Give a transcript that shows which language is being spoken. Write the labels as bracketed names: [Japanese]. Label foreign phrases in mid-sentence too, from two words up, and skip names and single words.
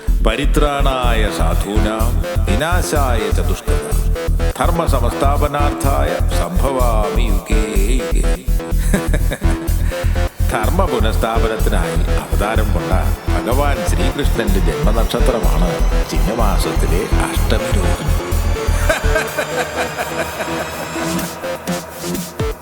[Sanskrit] പരിത്രാണായ സാധൂനാം വിനാശായ ച ദുഷ്കൃതാം ധർമ്മ സംസ്ഥാപനാർത്ഥായ സംഭവാമി യുഗേ യുഗേ. [Malayalam] ധർമ്മ പുനഃസ്ഥാപനത്തിനായി അവതാരം കൊണ്ട ഭഗവാൻ ശ്രീകൃഷ്ണന്റെ ജന്മനക്ഷത്രമാണ് ചിങ്ങമാസത്തിലെ അഷ്ടമി രോഹിണി.